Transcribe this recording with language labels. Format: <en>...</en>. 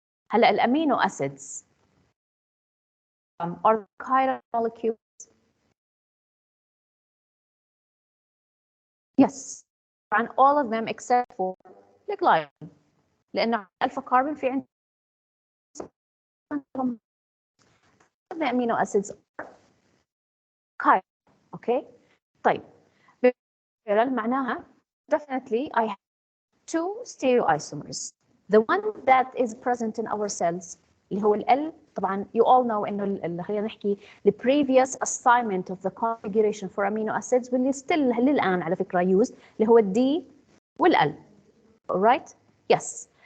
<ar>هلا الامينو</ar> <en>acids are chiral molecules. Yes, and all of them except for the glycine.</en> <ar>لأنه alpha carbon في عندهم.</ar> <en>the amino acids are chiral. Okay.</en> <ar>طيب</ar> <en>chiral</en> <ar>معناها</ar> <en>definitely I have two stereoisomers. The one that is present in our cells</en> <ar>اللي هو ال طبعا</ar> <en>you all know</en> <ar>انه خلينا نحكي</ar> <en>the previous assignment of the configuration for amino acids</en> <ar>واللي</ar> <en>still</en> <ar>للآن على فكرة</ar> <en>used</en> <ar>اللي هو الD والL.</ar> <en>alright? Yes.</en>